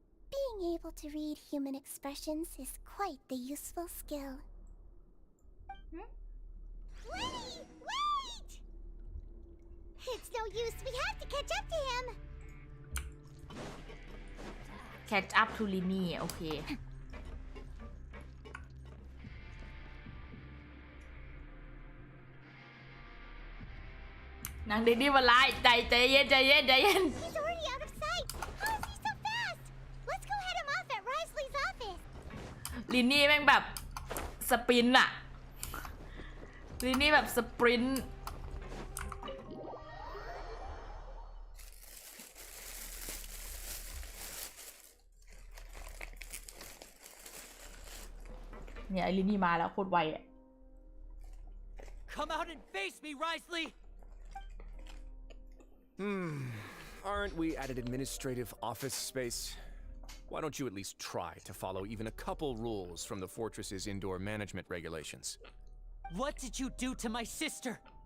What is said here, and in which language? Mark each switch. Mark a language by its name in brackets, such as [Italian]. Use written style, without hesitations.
[English] Being able to read human expressions is quite the useful skill. Wait! It's no use. We have to catch up to him. catch up to [Thai] ลินี่โอเคนางเด็กนี่มันร้ายใจเย็น [English] He's already out of sight. How is he so fast? Let's go head him off at Risley's office. [Thai] ลินนี่แม่งแบบสปรินต์อะลินนี่แบบสปรินต์เนี่ยไอ้ลินนี่มาแล้วโคตรไวอะ [English] Come out and face me, Risley! Aren't we at an administrative office space? Why don't you at least try to follow even a couple rules from the fortress's indoor management regulations? What did you do to my sister?